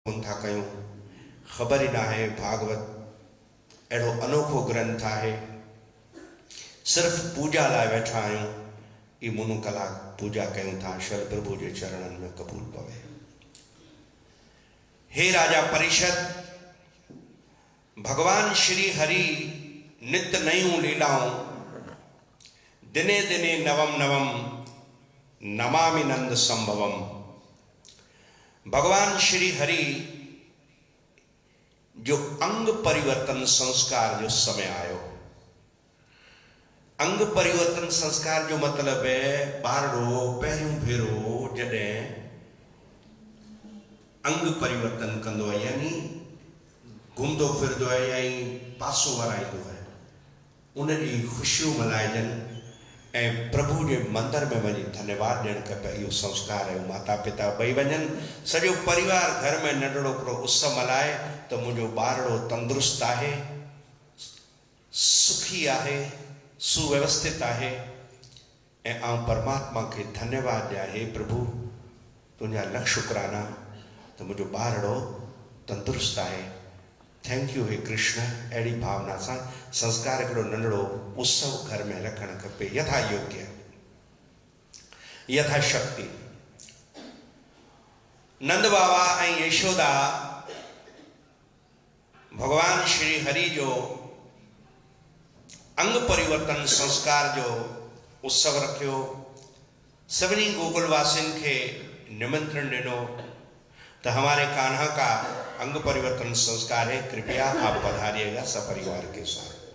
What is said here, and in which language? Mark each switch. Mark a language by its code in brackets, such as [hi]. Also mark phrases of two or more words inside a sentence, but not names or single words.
[sd] था कयूं ख़बर ही ना है। भागवत अड़ो अनोखो ग्रंथ है, सिर्फ पूजा लाए बैठा आयूं। ई मुनो कलाक पूजा कयूं था, शर प्रभु के चरणन में कबूल पवे। हे राजा परिषद, भगवान श्री हरि नित्य नयूं लीलाओं [sa] दिने दिने नवम नवम नमामि नंद संभवम। [sd] भगवान श्री हरि जो अंग परिवर्तन संस्कार जो समय आयो, अंग परिवर्तन संस्कार जो मतलब है बारड़ो पहिरियों भेरो जडे अंग परिवर्तन कंदो है, यानी घूमदो फिरदो है या पासो वराईंदो है, उन डी खुशियों मल्हाइजनि ऐं प्रभु के मंदिर में वही धन्यवाद ॾियणु खपे। इहो संस्कार है। माता पिता ॿई वञनि, सॼो परिवार घर में नंढड़ो हिकिड़ो उत्सव मल्हाए तो मुझो ॿारड़ो तंदुरुस्त है, सुखी है, सुव्यवस्थित है। ऐं आउं परमात्मा के धन्यवाद ॾियां, हे प्रभु तुंहिंजा लख शुक्राना तो मुझो ॿारड़ो तंदुरुस्त है। [en] thank you [sd] हे कृष्ण। अड़ी भावना से संस्कार हिकिड़ो नंढड़ो उत्सव घर में रखण खपे, [hi] यथा योग्य यथा शक्ति। [sd] नंद बाबा ऐं यशोदा भगवान श्री हरि जो अंग परिवर्तन संस्कार जो उत्सव रखियो। सभी गोकुलवासियों के निमंत्रण दिनों तो [hi] हमारे कान्हा का अंग परिवर्तन संस्कार है, कृपया आप पधारिएगा सपरिवार के साथ।